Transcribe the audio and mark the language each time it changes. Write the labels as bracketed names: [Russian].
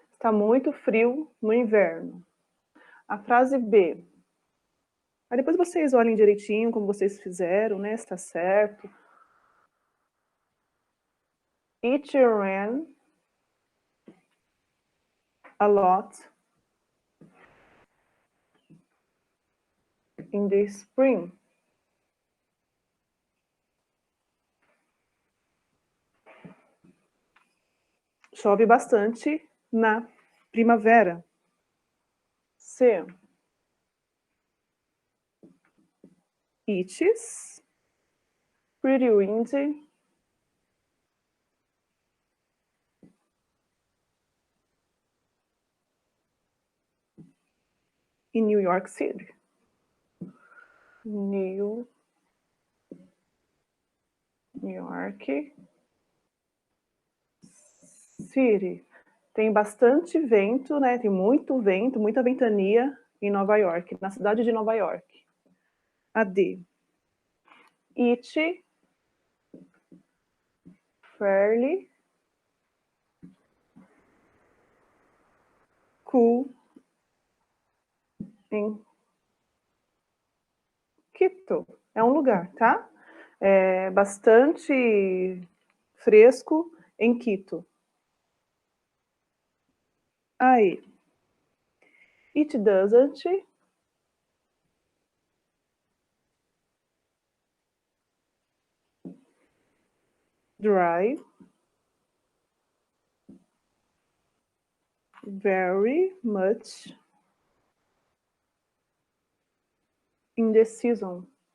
[Portuguese] Está muito frio no inverno. A frase B. Aí depois vocês olhem direitinho como vocês fizeram, né? Se está certo. [English] It rain a lot in the spring. [Portuguese] Chove bastante na primavera. C. [English] It's pretty windy in New York City. New York City. [Portuguese] Tem bastante vento, né? Tem muito vento, muita ventania em Nova York, na cidade de Nova York. A D. [English] It's fairly cool in Quito. [Portuguese] É um lugar, tá? É bastante fresco em Quito. Aí. [English] It doesn't dry very much in the season.